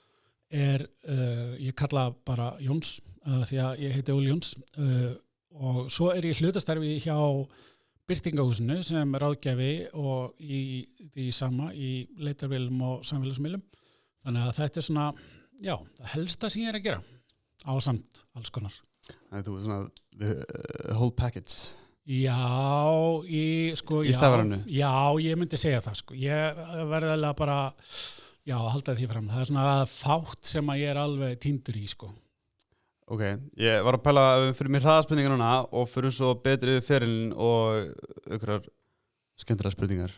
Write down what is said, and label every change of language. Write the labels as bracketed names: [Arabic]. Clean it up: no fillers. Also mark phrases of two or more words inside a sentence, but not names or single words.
[Icelandic] ég kalla bara Jóns, því að ég heiti Óli Jóns og svo er ég hlutastarfi hjá birtingahúsinu sem er ráðgjafi og í sama í leitarvélum og samfélagsmiðlum. Þannig að þetta er svona, já, það helsta sem ég er að gera ásamt alls konar. Þannig að þú er svona [English] the whole package. [Icelandic] Já, í stafrænu? Já, ég myndi segja það, sko. Ég verði alveg bara, já, halda því fram. Það er svona fátt sem að ég er alveg týndur í, sko. Ok, ég var að pæla fyrir mér hraðaspurningar núna og fyrir svo betri ferilin og einhverjar skemmtilega spurningar.